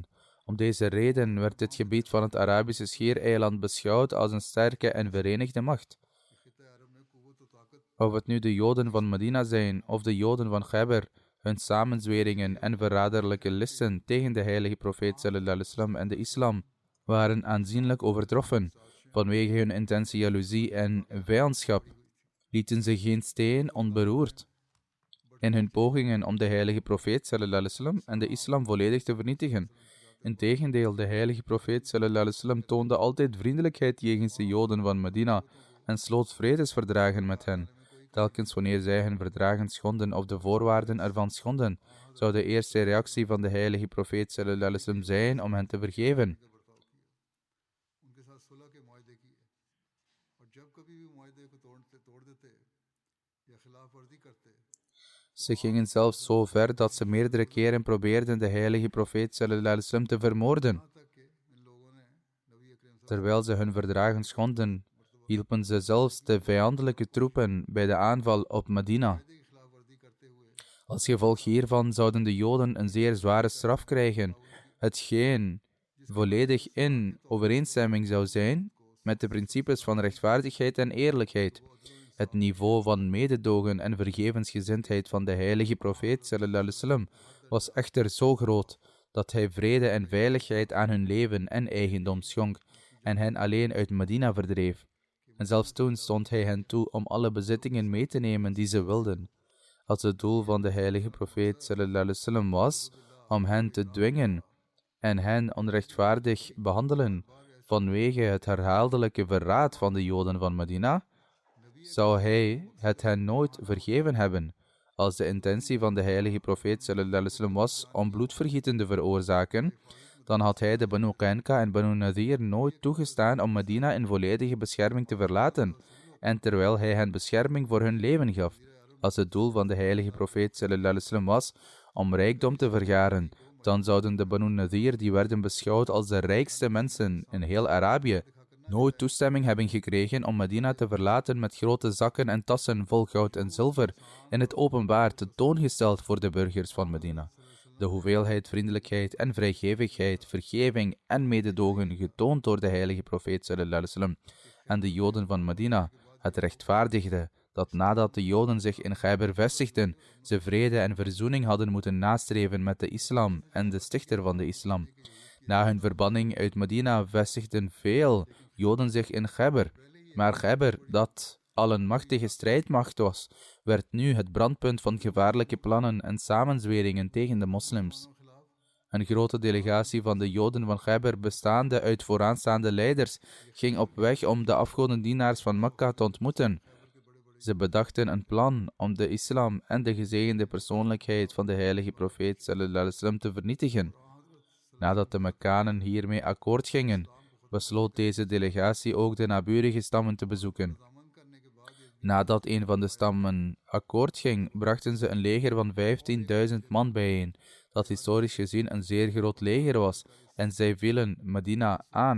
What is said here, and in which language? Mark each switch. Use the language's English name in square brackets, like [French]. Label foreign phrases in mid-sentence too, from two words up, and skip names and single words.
[Dutch] Om deze reden werd dit gebied van het Arabische Schiereiland beschouwd als een sterke en verenigde macht. Of het nu de Joden van Medina zijn of de Joden van Khyber, hun samenzweringen en verraderlijke listen tegen de heilige profeet [Arabic] صلى الله عليه وسلم [Dutch] en de islam waren aanzienlijk overtroffen. Vanwege hun intense jaloezie en vijandschap lieten ze geen steen onberoerd in hun pogingen om de heilige profeet [Arabic] صلى الله عليه وسلم [Dutch] en de islam volledig te vernietigen. Integendeel, de heilige profeet [Arabic] صلى الله عليه وسلم [Dutch] toonde altijd vriendelijkheid jegens de Joden van Medina en sloot vredesverdragen met hen. Telkens wanneer zij hun verdragen schonden of de voorwaarden ervan schonden, zou de eerste reactie van de heilige profeet [Arabic] صلى الله عليه وسلم [Dutch] zijn om hen te vergeven. Ze gingen zelfs zo ver dat ze meerdere keren probeerden de heilige profeet [Arabic] صلى الله عليه وسلم [Dutch] te vermoorden. Terwijl ze hun verdragen schonden, hielpen ze zelfs de vijandelijke troepen bij de aanval op Medina. Als gevolg hiervan zouden de Joden een zeer zware straf krijgen, hetgeen volledig in overeenstemming zou zijn met de principes van rechtvaardigheid en eerlijkheid. Het niveau van mededogen en vergevensgezindheid van de heilige profeet [Arabic] صلى الله عليه وسلم [Dutch] was echter zo groot dat hij vrede en veiligheid aan hun leven en eigendom schonk en hen alleen uit Medina verdreef. En zelfs toen stond hij hen toe om alle bezittingen mee te nemen die ze wilden. Als het doel van de heilige profeet [Arabic] صلى الله عليه وسلم [Dutch] was om hen te dwingen en hen onrechtvaardig behandelen vanwege het herhaaldelijke verraad van de Joden van Medina, zou hij het hen nooit vergeven hebben. Als de intentie van de heilige profeet [Arabic] صلى الله عليه وسلم [Dutch] was om bloedvergieten te veroorzaken, dan had hij de Banu Qainqa en Banu Nadir nooit toegestaan om Medina in volledige bescherming te verlaten, en terwijl hij hen bescherming voor hun leven gaf. Als het doel van de heilige profeet [Arabic] صلى الله عليه وسلم [Dutch] was om rijkdom te vergaren, dan zouden de Banu Nadir, die werden beschouwd als de rijkste mensen in heel Arabië, nooit toestemming hebben gekregen om Medina te verlaten met grote zakken en tassen vol goud en zilver in het openbaar tentoongesteld voor de burgers van Medina. De hoeveelheid vriendelijkheid en vrijgevigheid, vergeving en mededogen getoond door de heilige profeet [Arabic] صلى الله عليه وسلم [Dutch] en de Joden van Medina, het rechtvaardigde dat nadat de Joden zich in Khyber vestigden, ze vrede en verzoening hadden moeten nastreven met de islam en de stichter van de islam. Na hun verbanning uit Medina vestigden veel Joden zich in Khyber, maar Khyber, dat al een machtige strijdmacht was, werd nu het brandpunt van gevaarlijke plannen en samenzweringen tegen de moslims. Een grote delegatie van de Joden van Khyber, bestaande uit vooraanstaande leiders, ging op weg om de afgodendienaars van Mekka te ontmoeten. Ze bedachten een plan om de islam en de gezegende persoonlijkheid van de heilige profeet [Arabic] صلى الله عليه وسلم [Dutch] te vernietigen. Nadat de Mekkanen hiermee akkoord gingen, besloot deze delegatie ook de naburige stammen te bezoeken. Nadat een van de stammen akkoord ging, brachten ze een leger van 15.000 man bijeen, dat historisch gezien een zeer groot leger was, en zij vielen Medina aan.